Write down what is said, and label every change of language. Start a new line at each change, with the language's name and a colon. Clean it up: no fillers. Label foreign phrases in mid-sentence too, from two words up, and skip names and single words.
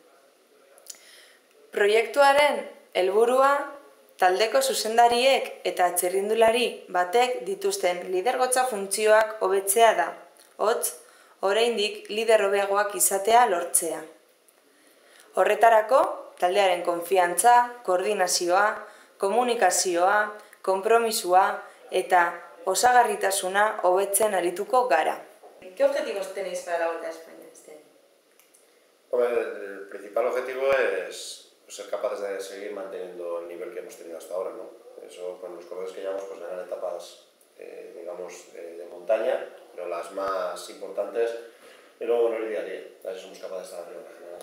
Basque: Proiektuaren helburua taldeko zuzendariek eta txirrindulari batek dituzten lidergotza funtzioak hobetzea da, hotz, oraindik lider hobeagoak izatea lortzea. Horretarako, taldearen konfiantza, koordinazioa, komunikazioa, konpromisua eta osagarritasuna hobetzen arituko gara.
Spanish: ¿Qué objetivos tenéis para la Vuelta a España este año? El principal objetivo es ser capaces de seguir manteniendo el nivel que hemos tenido hasta ahora, ¿no? Eso, con los corredores que llevamos, pues eran etapas, digamos, de montaña, pero las más importantes, y luego en el día a día, a ver si somos capaces de estar arriba en general.